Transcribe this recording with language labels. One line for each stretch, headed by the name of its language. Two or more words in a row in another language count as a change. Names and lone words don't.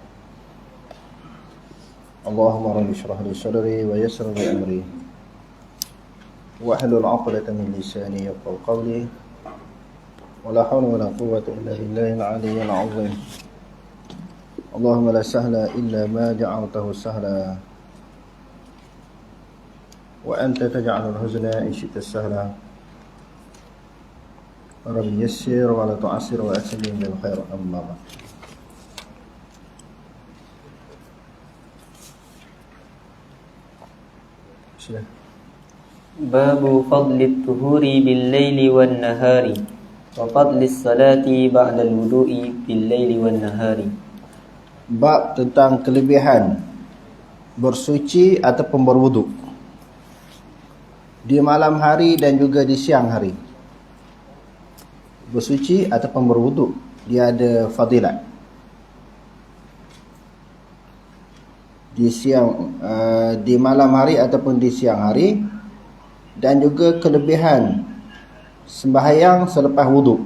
Arabic: اللهم رب اشرح لي صدري ويسر لي أمري واحلل عقدة من لساني يفقهوا قولي. ولا حول ولا قوة إلا بالله العلي العظيم. اللهم لا سهل إلا ما جعلته سهلا وأنت تجعل الحزن إن شئت سهلا. رب يسر ولا تعسر وأسلم بالخير أما بعد. باب فضل الطهور بالليل والنهار وفضل الصلاة بعد الوضوء بالليل والنهار.
Malay: Bab tentang kelebihan bersuci ataupun berwuduk di malam hari dan juga di siang hari. Bersuci ataupun berwuduk, dia ada fadilat. Di malam hari ataupun di siang hari, dan juga kelebihan sembahyang selepas wuduk.